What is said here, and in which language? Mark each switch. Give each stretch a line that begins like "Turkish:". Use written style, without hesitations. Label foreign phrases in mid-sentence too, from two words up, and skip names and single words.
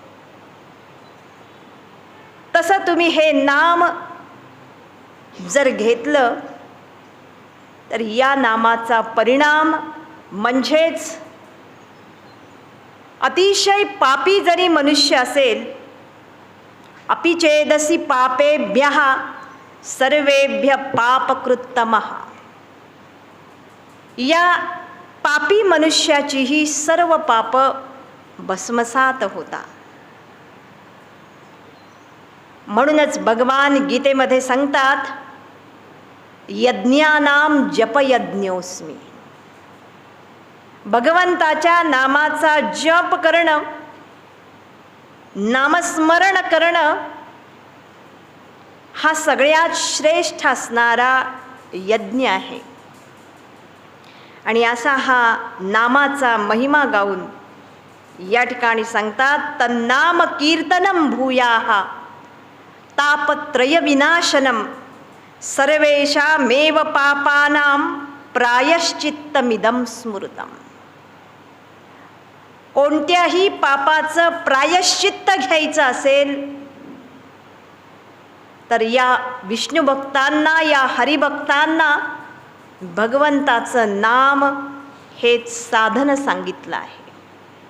Marathi: तसं तुम्ही हे नाम जर घेतलं तर या नामाचा परिणाम म्हणजेच अतिशय पापी जरी मनुष्य असेल,
Sanskrit: अपि चेदसि पापेभ्यः सर्वेभ्य पापकृत्तमः,
Marathi: या पापी मनुष्याचीही सर्व पाप भस्मसात होतात। म्हणूनच भगवान गीतेमध्ये सांगतात
Sanskrit: यज्ञानाम जपयज्ञोस्मी,
Marathi: भगवंताच्या नामाचा जप करणं, नामस्मरण करणं हा सगळ्यात श्रेष्ठ असणारा यज्ञ आहे। आणि असा हा नामाचा महिमा गाऊन या ठिकाणी सांगतात
Sanskrit: तन्नाम कीर्तनम भूयाः तापत्रय विनाशनम सर्वेषामेव पापानां प्रायश्चित्तमिदं स्मृतम।
Marathi: कोणत्याही पापाचं प्रायश्चित्त घ्यायचं असेल तर या विष्णू भक्तांना, या हरिभक्तांना भगवंताचं नाम हेच साधन सांगितलं आहे।